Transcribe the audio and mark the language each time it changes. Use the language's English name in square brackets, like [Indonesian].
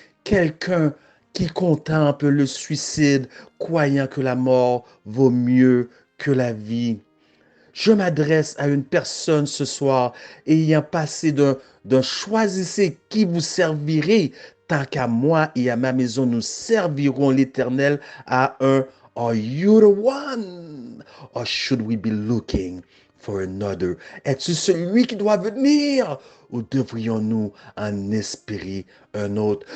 [French] Quelqu'un qui contemple le suicide, croyant que la mort vaut mieux que la vie. Je m'adresse à une personne ce soir, ayant passé d'un choisissez qui vous servirait, tant qu'à moi et à ma maison, nous servirons l'Éternel, à un [English] Are you the one? Or should we be looking for another? [French] Es-tu celui qui doit venir? Ou devrions-nous en espérer un autre?